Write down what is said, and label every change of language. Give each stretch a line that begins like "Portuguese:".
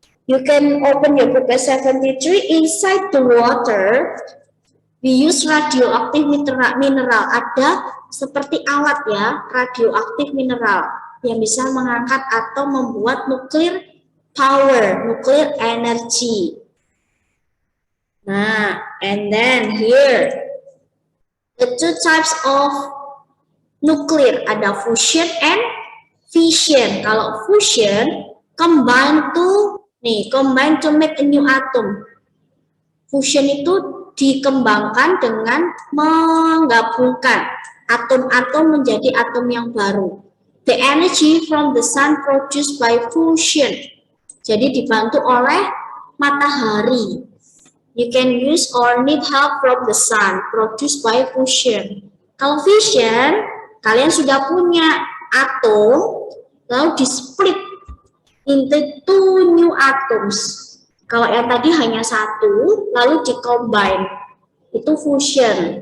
English: You can open your book at 73. Inside the water, we use radioactive mineral.
Indonesian: Ada seperti alat ya, radioaktif mineral yang bisa mengangkat atau membuat nuclear power, nuclear energy.
English: Nah, and then here, the two types of nuclear, ada fusion and fission. Kalau fusion, combine to make a new atom.
Indonesian: Fusion itu dikembangkan dengan menggabungkan atom-atom menjadi atom yang baru.
English: The energy from the sun produced by fusion.
Indonesian: Jadi dibantu oleh matahari.
English: You can use or need help from the sun produced by fusion.
Indonesian: Kalau fission, kalian sudah punya atom, lalu di-split
English: into two new atoms.
Indonesian: Kalau yang tadi hanya satu, lalu di-combine, itu fusion.